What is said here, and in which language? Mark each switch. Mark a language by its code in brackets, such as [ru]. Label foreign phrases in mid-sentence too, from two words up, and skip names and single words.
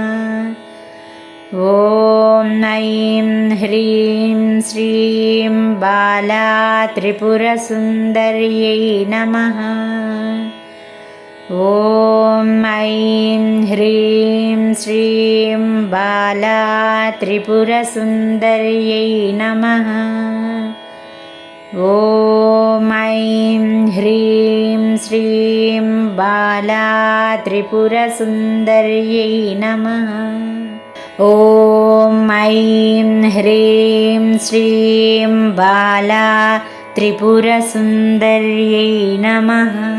[sa] ఓం ఐం హ్రీం శ్రీం బాలా త్రిపుర సుందర్యై నమః. ఓం ఐం హ్రీం శ్రీం బాలా త్రిపుర సుందర్యై నమః. ॐ ऐं ह्रीं श्रीं बाला त्रिपुरसुन्दर्यै नमः। ॐ ऐं ह्रीं श्रीं बाला त्रिपुरसुन्दर्यै नमः।